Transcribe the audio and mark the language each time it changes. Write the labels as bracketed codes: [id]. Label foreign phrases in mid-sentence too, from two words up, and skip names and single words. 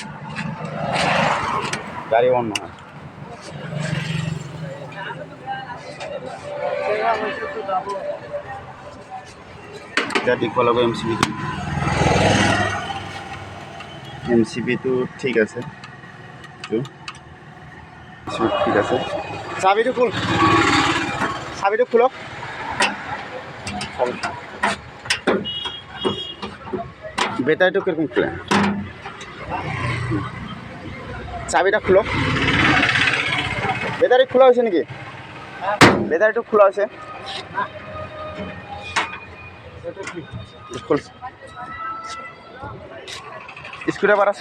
[as] গাড়ী অন নহয় এতিয়া দিব লাগিব এমচিবিটো ঠিক আছে ঠিক আছে চাবিটো খোলক বেটারিটা কিরকম খুলে [bn] চাবিটা খুলক বেটারি খোলা হয়েছে নাকি বেটারিটা খোলা হয়েছে স্ক্রুড্রাইভার আছে